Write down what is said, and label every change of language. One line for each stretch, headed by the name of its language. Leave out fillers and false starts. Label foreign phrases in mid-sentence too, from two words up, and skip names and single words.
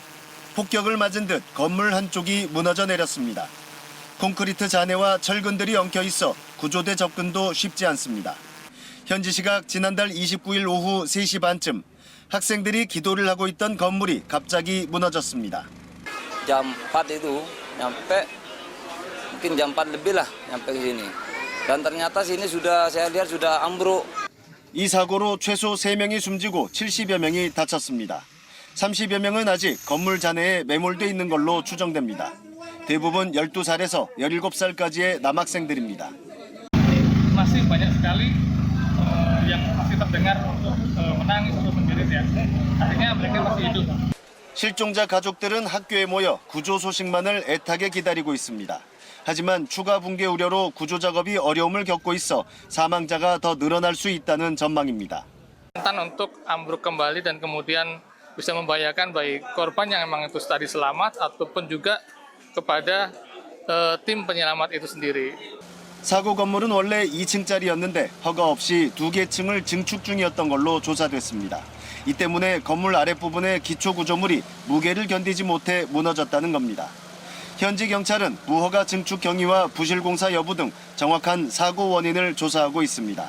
Korean: 폭격을 맞은 듯 건물 한쪽이 무너져 내렸습니다. 콘크리트 잔해와 철근들이 엉켜 있어 구조대 접근도 쉽지 않습니다. 현지 시각 지난달 29일 오후 3시 반쯤 학생들이 기도를 하고 있던 건물이 갑자기 무너졌습니다.
Indonesian: Jam 4 itu nyampe mungkin jam 4 lebih lah nyampe ke sini. Dan ternyata sini sudah saya lihat sudah ambruk.
Korean: 이 사고로 최소 3명이 숨지고 70여 명이 다쳤습니다. 30여 명은 아직 건물 잔해에 매몰돼 있는 걸로 추정됩니다. 대부분 12살에서 17살까지의 남학생들입니다.
Indonesian: Masih banyak sekali yang masih terdengar untuk menangis untuk menjerit ya. Artinya mereka masih hidup.
Korean: 실종자 가족들은 학교에 모여 구조 소식만을 애타게 기다리고 있습니다. 하지만 추가 붕괴 우려로 구조 작업이 어려움을 겪고 있어 사망자가 더 늘어날 수 있다는 전망입니다.
Indonesian: Rentan untuk ambruk kembali dan kemudian bisa membahayakan baik korban yang memang itu tadi selamat ataupun juga kepada tim penyelamat itu sendiri.
Korean: 사고 건물은 원래 2층짜리였는데 허가 없이 2개 층을 증축 중이었던 걸로 조사됐습니다. 이 때문에 건물 아랫부분의 기초 구조물이 무게를 견디지 못해 무너졌다는 겁니다. 현지 경찰은 무허가 증축 경위와 부실 공사 여부 등 정확한 사고 원인을 조사하고 있습니다.